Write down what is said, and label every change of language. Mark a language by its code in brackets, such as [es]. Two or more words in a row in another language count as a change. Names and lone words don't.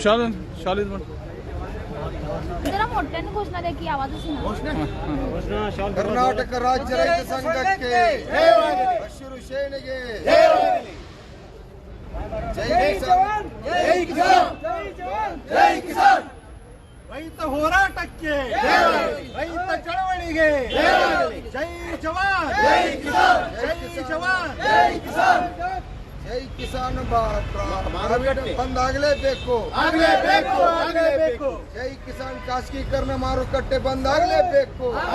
[mr] जरा मोठ्याने घोषणा द्या की आवाजच नाही. [kn] कर्नाटक राज्य ರೈತ ಸಂಘಕ್ಕೆ ಹಸಿರು ಸೇನೆಗೆ [hi] जय किसान जय किसान जय किसान [kn] ರೈತ ಹೋರಾಟಕ್ಕೆ ರೈತ ಚಳವಳಿಗೆ [hi] जय जवान जय किसान जय जवान जय किसान जय किसान [kn] ಬಂದಾಗಲೇಬೇಕು ಆಗಲೇಬೇಕು [hi] जय किसान [kn] ಖಾಸಗೀಕರಣ ಮಾರುಕಟ್ಟೆ ಬಂದಾಗಲೇಬೇಕು